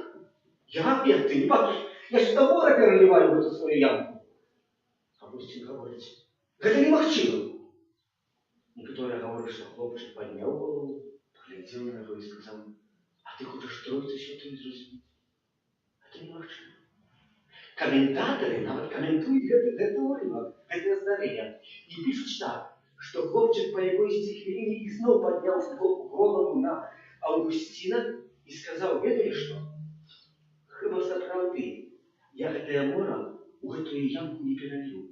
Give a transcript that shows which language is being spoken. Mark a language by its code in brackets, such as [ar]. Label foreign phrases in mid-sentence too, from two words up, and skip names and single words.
[ru] Я опять, ты не бачишь, я сюда мора переливаю в эту свою ямку. Августин говорит, это немагчыма. Некоторые говорят, что хлопчик поднял голову, поглядел на него и сказал, а ты хочешь Троицу Святую зрозуміти? Это немагчыма. [be] Каментаторы нават каментуюць гэты ўрывак, гэтае здарэнне. І пішуць так, што хлопчык па якойсьці хвіліне ізноў падняў голову на Аўгусціна і сказаў: ведаеш што? Хіба сапраўды я гэтае мора у гэтую ямку не пералью.